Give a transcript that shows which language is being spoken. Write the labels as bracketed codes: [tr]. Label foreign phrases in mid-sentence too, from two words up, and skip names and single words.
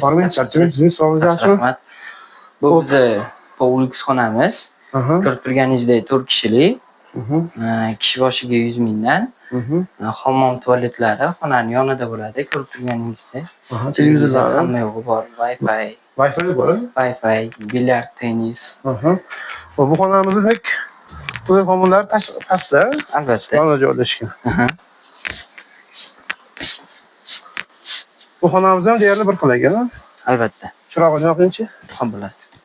[uz] Bormi? Charchamaysiz? Sog'lig'ingiz yaxshimi? Rahmat. Bu bizni pol-lyuks xonamiz. Ko'rib turganingizdek 4 kishilik. Kishi boshiga 100 mingdan. Hammom tualetlari xonaning yonida bo'ladi. Ko'rib turganingizdek. Televizorlar hamma yo'g'i bor. Wi-Fi. Wi-Fi bor. Wi-Fi, bilyard, tennis. Bu xonamizning to'y xonalari pastda, Albatta. yonida joylashgan. Bu xonamiz ham deyarli bir xil ekan. Albatta. Chirog'ini yoqingchi? Ham bo'ladi.